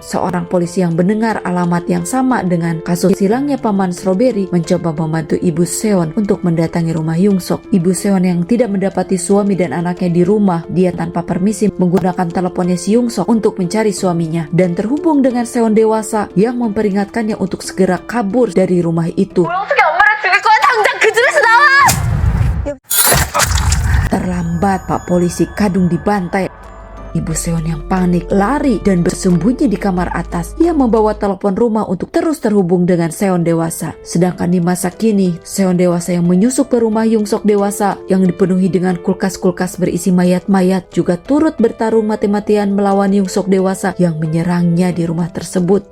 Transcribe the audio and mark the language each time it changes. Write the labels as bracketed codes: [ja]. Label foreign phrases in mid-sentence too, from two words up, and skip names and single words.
[id] Seorang polisi yang mendengar alamat yang sama dengan kasus hilangnya paman Strawberry mencoba membantu ibu Seon untuk mendatangi rumah Yongsok. Ibu Seon yang tidak mendapati suami dan anaknya di rumah, dia tanpa permisi menggunakan teleponnya si Yongsok untuk mencari suaminya dan terhubung dengan Seon dewasa yang memperingatkannya untuk segera kabur dari rumah itu. [ko] 어떻게 엄마를 죽일 거야? 당장 그 집에서 나와! [id] Terlambat, Pak Polisi Kadung dibantai. Ibu Seon yang panik lari dan bersembunyi di kamar atas. Ia membawa telepon rumah untuk terus terhubung dengan Seon dewasa. Sedangkan di masa kini, Seon dewasa yang menyusup ke rumah Yung Sok dewasa yang dipenuhi dengan kulkas-kulkas berisi mayat-mayat juga turut bertarung mati-matian melawan Yung Sok dewasa yang menyerangnya di rumah tersebut.